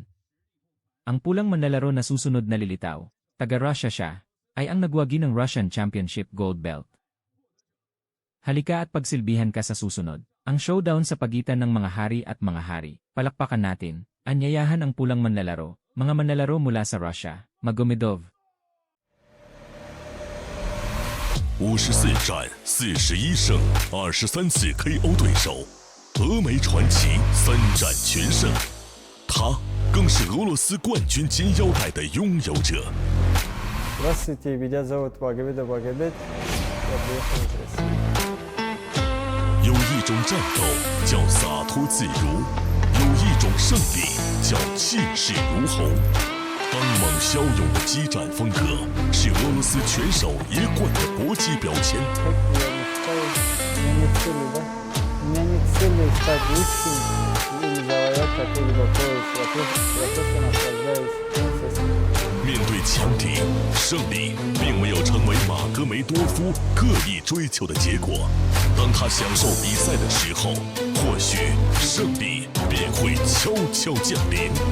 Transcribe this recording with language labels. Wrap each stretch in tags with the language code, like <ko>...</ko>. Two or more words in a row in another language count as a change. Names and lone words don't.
<tl>Ang pulang manlalaro na susunod na lilitaw, taga-Russia siya, ay ang nagwagi ng</tl> <en>Russian Championship Gold Belt.</en> <tl>Halika at pagsilbihan ka sa susunod, ang showdown sa pagitan ng mga hari at mga hari. Palakpakan natin, anyayahan ang pulang manlalaro, mga manlalaro mula sa Russia, Magomedov.</tl> <zh>54 战41胜，23次 KO 对手，俄美传奇3战全胜，他更是俄罗斯冠军金腰带的拥有者。</zh> <ru>Здравствуйте, меня зовут Магомедов Магомед. Я приехал из России.</ru> <zh>有一种战斗叫洒脱自如，有一种胜利叫气势如虹。刚猛骁勇的激战风格是俄罗斯拳手一贯的搏击标签。</zh> <ru>У меня нет цели стать лучшим или завоевать какой-либо пояс. Я просто наслаждаюсь процессом.</ru> <zh>面对强敌，胜利并没有成为马格梅多夫刻意追求的结果。当他享受比赛的时候，或许胜利便会悄悄降临。</zh>